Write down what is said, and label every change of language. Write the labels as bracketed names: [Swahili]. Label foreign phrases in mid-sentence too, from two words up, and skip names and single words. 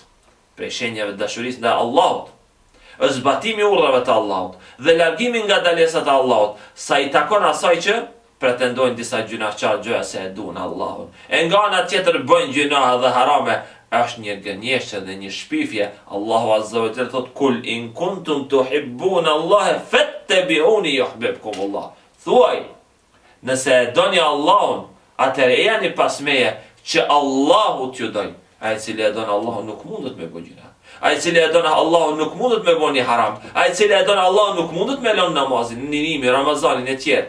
[Albanian] Prej shenjave të dashurisë ndaj Allahut është zbatimi i urdhrave të Allahut dhe largimi nga dalesat e Allahut, sa i takon asaj që pretendojnë disa gjunaqtar gjëja se e duan Allahun. E nga ana tjetër bëjnë gjuna dhe harame, është një gënjeshtër dhe një shpifje. Allahu [Arabic] عز وجل [Albanian] thot: [Arabic] قل إن كنتم تحبون الله فاتبعوني يحببكم الله. [Albanian] Thuaj, nëse e doni Allahun, atëherë e jani pas meje që Allahu t'ju doj. Ai i cili e don Allahun nuk mundet me bëj gjuna. Ai i cili e don Allahun nuk mundet me bëni haram. Ai i cili e don Allahun nuk mundet me lënë namazin, ninimi, Ramazanin e tjerë.